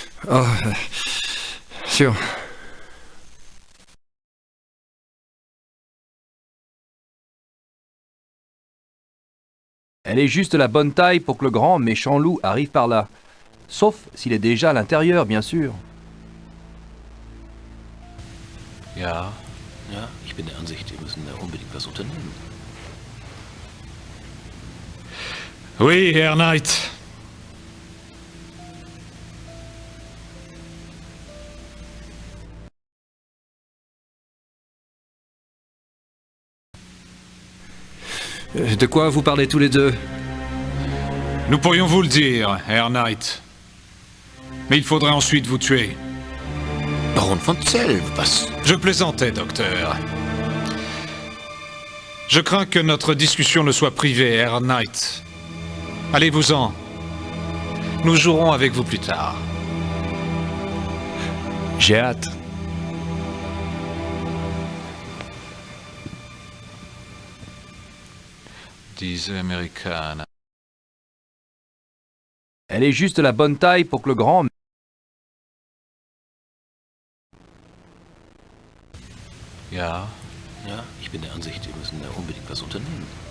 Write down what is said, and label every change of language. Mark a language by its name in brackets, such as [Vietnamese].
[French] Oh, sûr. Elle est juste la bonne taille pour que le grand méchant loup arrive par là. Sauf s'il est déjà à l'intérieur, bien sûr. [German] Ja, ich bin der Ansicht, wir müssen da unbedingt was unternehmen. [French] Oui, Herr Knight. De quoi vous parlez tous les deux? Nous pourrions vous le dire, Herr Knight. Mais il faudrait ensuite vous tuer. [German] Baron von Zell, was? [French] Je plaisantais, docteur. Je crains que notre discussion ne soit privée, Herr Knight. Allez-vous-en. Nous jouerons avec vous plus tard. J'ai hâte. [German] Diese Amerikaner. [French] Elle est juste la bonne taille pour que le grand... [German] Ja, ich bin der Ansicht, wir müssen da unbedingt was unternehmen.